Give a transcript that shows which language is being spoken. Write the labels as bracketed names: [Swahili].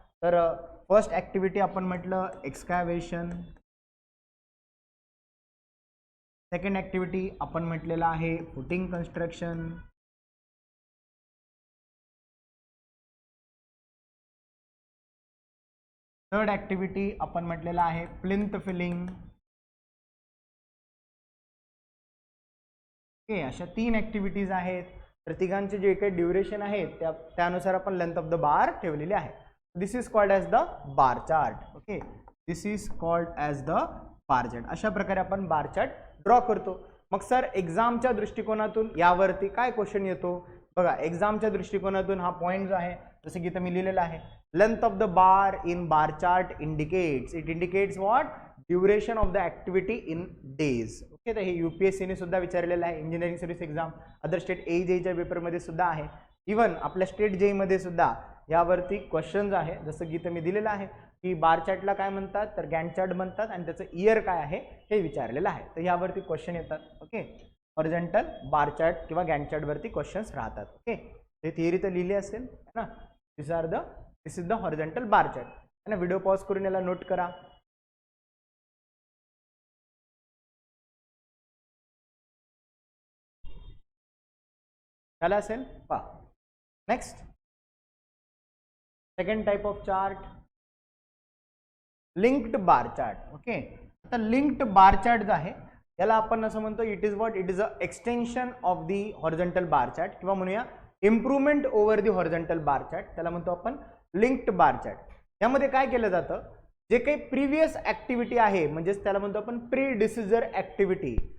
[Marathi] तर first activity आपण म्हटलं एक्सकॅव्हेशन, सेकंड ॲक्टिव्हिटी आपण म्हटलेलं आहे फुटिंग कन्स्ट्रक्शन, थर्ड ॲक्टिव्हिटी आपण म्हटलेलं आहे प्लिंथ फिलिंग. ओके, अशा 3 ॲक्टिव्हिटीज आहेत. प्रत्येकांचे जे काही ड्युरेशन आहे त्यानुसार आपण लेंथ ऑफ द बार ठेवलेली आहे. [English] This is called as the bar chart. Okay, this is called as the bar chart. [Marathi] अशा प्रकारे आपण बार चार्ट ड्रॉ करतो. मग सर एक्झामच्या दृष्टिकोनातून यावरती काय क्वेश्चन येतो, बघा एक्झामच्या दृष्टिकोनातून हा पॉईंट जो आहे जसं की इथं मी लिहिलेलं आहे, [English] Length of the bar in bar chart indicates, it indicates what, duration of the activity in days. [Marathi] Okay, तर हे UPSCने सुद्धा विचारलेलं आहे. Engineering service exam, other state AJच्या पेपरमध्ये सुद्धा आहे. इवन आपल्या स्टेट JEEमध्ये सुद्धा यावरती क्वेश्चन्स आहे. जसं की इथं मी दिलेलं आहे की बार चार्टला काय म्हणतात, तर गॅन्ट चार्ट म्हणतात आणि त्याचं इयर काय आहे हे विचारलेलं आहे. तर यावरती क्वेश्चन येतात. ओके, हॉरिझॉन्टल बार चार्ट किंवा गॅन्ट चार्टवरती क्वेश्चन्स राहतात. ओके, हे थिअरी तर लिहिली असेल ना. [English] this is the horizontal bar chart [Hindi] है ना. [Marathi] व्हिडिओ पॉज करून याला नोट करा. झालं असेल पहा. Next second type of chart, linked bar chart. Okay, आता लिंक्ड बार चार्ट जो आहे याला आपण असं म्हणतो, [English] it is what, it is a extension of the horizontal bar chart [Marathi] किंवा म्हणूया [English] Improvement over the horizontal bar chart. [Marathi] त्याला म्हणतो आपण लिंक्ड बार चार्ट. यामध्ये काय केलं जातं, जे काही प्रिव्हियस ॲक्टिव्हिटी आहे म्हणजेच त्याला म्हणतो आपण प्रीडिसिजर ॲक्टिव्हिटी.